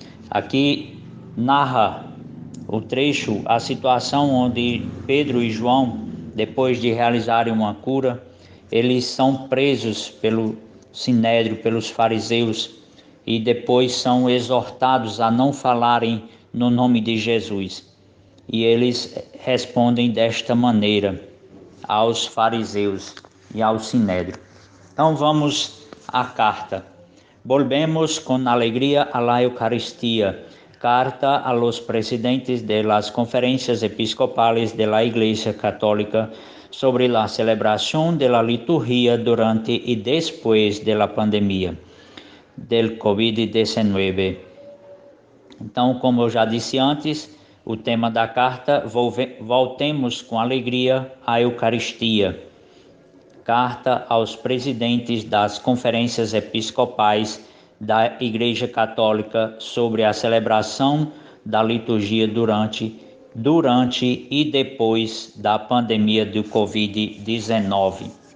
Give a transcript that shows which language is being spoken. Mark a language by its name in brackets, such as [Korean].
[Portuguese] Aqui narra o trecho, a situação onde Pedro e João, depois de realizarem uma cura, eles são presos pelo Sinédrio, pelos fariseus, e depois são exortados a não falarem no nome de Jesus. E eles respondem desta maneira aos fariseus e ao Sinédrio. Então vamos à carta. [Spanish] Volvemos con alegría a la Eucaristía. Carta a los presidentes de las conferencias episcopales de la Iglesia Católica sobre la celebración de la liturgia durante y después de la pandemia del Covid-19. [Portuguese] Então, como eu já disse antes, o tema da carta, voltemos com alegria à Eucaristia. Carta aos presidentes das conferências episcopais da Igreja Católica sobre a celebração da liturgia durante e depois da pandemia do Covid-19.